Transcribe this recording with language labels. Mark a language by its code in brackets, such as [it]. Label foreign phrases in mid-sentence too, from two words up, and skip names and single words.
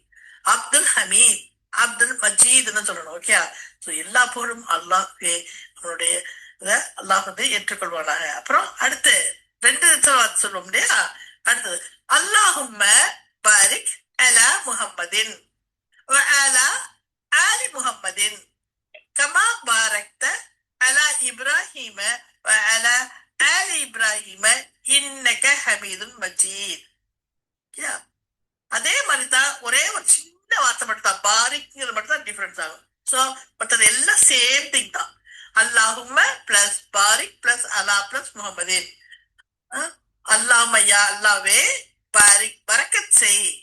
[ta] அப்துல் ஹமீத், அப்துல் மஜீத்னு சொல்லணும். ஓகே? எல்லா புகழும் அல்லாஹ்க்கு. அவனுடைய அல்லாஹ் ஏற்றுக்கொள்வானாக. அப்புறம் அடுத்து 2 சொல்லுவோம் இல்லையா? அடுத்தது [ar] اللهم بارك على محمد وعلى آل محمد كما باركت على إبراهيم وعلى آل إبراهيم إنك حميد مجيد. [ta] அதே மாதிரிதான், ஒரே ஒரு சின்ன வார்த்தை மட்டும் தான், பாரிக்ங்கிறது மட்டும் தான் டிஃபரன்ஸ் ஆகும். சோ மற்றது எல்லாம் [en] same thing [ta] தான். [ar] اللهم plus بارك plus على plus محمد. [ta] அல்லாஹ்மையா அல்லாவே பாரிக் பரக்கத் செய்.